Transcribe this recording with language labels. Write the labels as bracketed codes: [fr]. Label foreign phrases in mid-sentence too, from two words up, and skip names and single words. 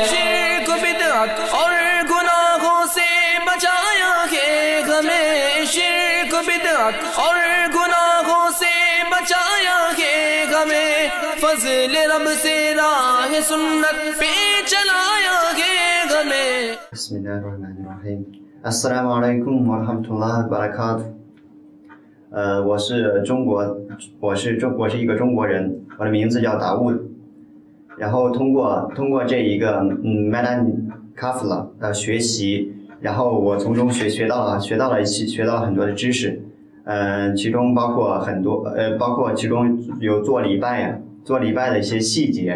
[ur] شرک بدعت اور گناہوں سے بچایا ہے ہمیں، شرک بدعت اور گناہوں سے بچایا ہے ہمیں، فضل رب سے راہ سنت پہ چلایا گے ہمیں. [ar] بسم اللہ الرحمن الرحیم. السلام علیکم ورحمۃ اللہ وبرکاتہ. [zh] 我是中国一个中国人，我的名字叫达乌。然后通过这一个Madan Kafla 的学习，然后我从中学到了很多的知识，其中包括其中有做礼拜的一些细节。